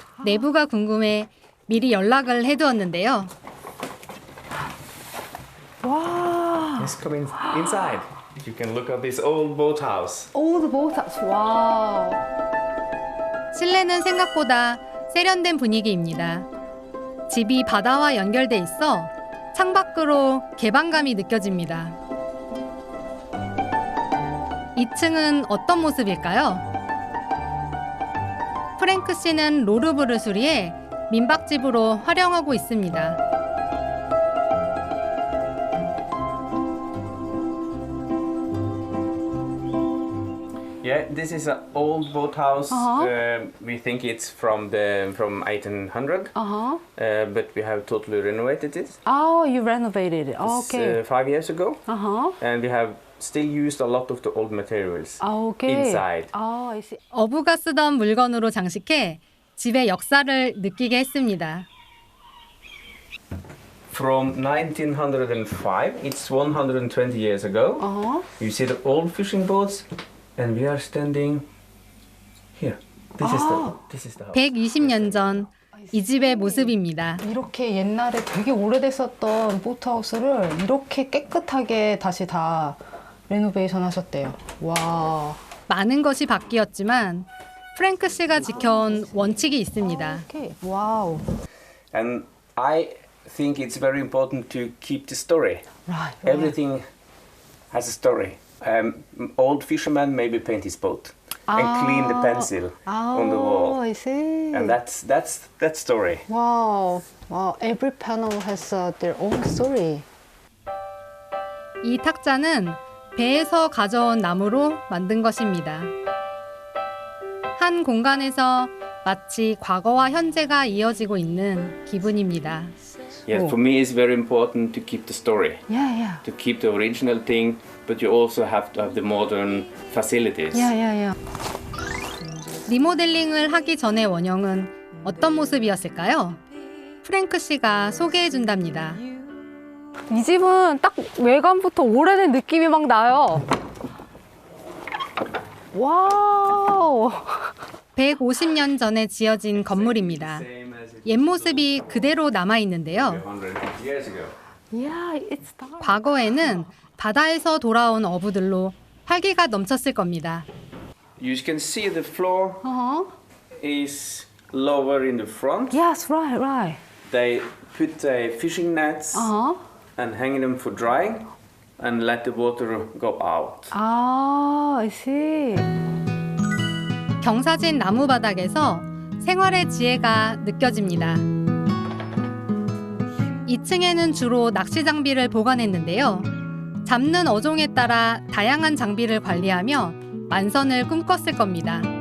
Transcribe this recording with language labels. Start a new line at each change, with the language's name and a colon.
Korean: 내부가 궁금해 미리 연락을 해두었는데요. 와,
English: Let's come inside. You can look at this old boathouse. old boathouse.
Korean: 와우. 실내는 생각보다 세련된 분위기입니다. 집이 바다와 연결돼 있어 창밖으로 개방감이 느껴집니다. 2층은 어떤 모습일까요? 프랭크 씨는 로르부를 수리해 민박집으로 활용하고 있습니다.
English: Yeah, this is an old boathouse. We think it's from 1800, but we have totally renovated it. Oh, you renovated it. It's, Okay. 5 years ago, Uh-huh. and we have still used a lot of the old materials Okay. inside. Oh, I see.
Korean: 어부가 쓰던 물건으로 장식해 집의 역사를 느끼게 했습니다.
English: From 1905, it's 120 years ago. You see the old fishing boats, and we are standing here. This is the house.
Korean: 120년 전 이 집의 모습입니다. 이렇게 옛날에 되게 오래됐었던 보트하우스를 이렇게 깨끗하게 다시 다 레노베이션 하셨대요. 와. 많은 것이 바뀌었지만 프랭크 씨가 지켜온 원칙이 있습니다. 오케이. 와우.
English: And I think it's very important to keep the story. Right. Everything has a story. Old fisherman maybe paint his boat and clean the pencil on the wall. I see. And that's that story. Wow. Wow. Every panel has their own story.
Korean: 이 탁자는 배에서 가져온 나무로 만든 것입니다. 한 공간에서 마치 과거와 현재가 이어지고 있는 기분입니다.
English: Yes, for me it's very important to keep the story. Yeah, yeah. To keep the original thing, but you also have to have the modern facilities. Yeah, yeah, yeah.
Korean: 리모델링을 하기 전의 원형은 어떤 모습이었을까요? 프랭크 씨가 소개해 준답니다. 이 집은 딱 외관부터 오래된 느낌이 막 나요. 와우. 150년 전에 지어진 건물입니다. 옛 모습이 그대로 남아 있는데요.
English: 150 years ago. Yeah, it's dark.
Korean: 과거에는 바다에서 돌아온 어부들로 활기가 넘쳤을 겁니다.
English: You can see the floor is lower in the front. Yes, right, right. They put the fishing nets and hang them for drying and let the water go out. 아, I see.
Korean: 경사진 나무 바닥에서 생활의 지혜가 느껴집니다. 2층에는 주로 낚시 장비를 보관했는데요. 잡는 어종에 따라 다양한 장비를 관리하며 만선을 꿈꿨을 겁니다.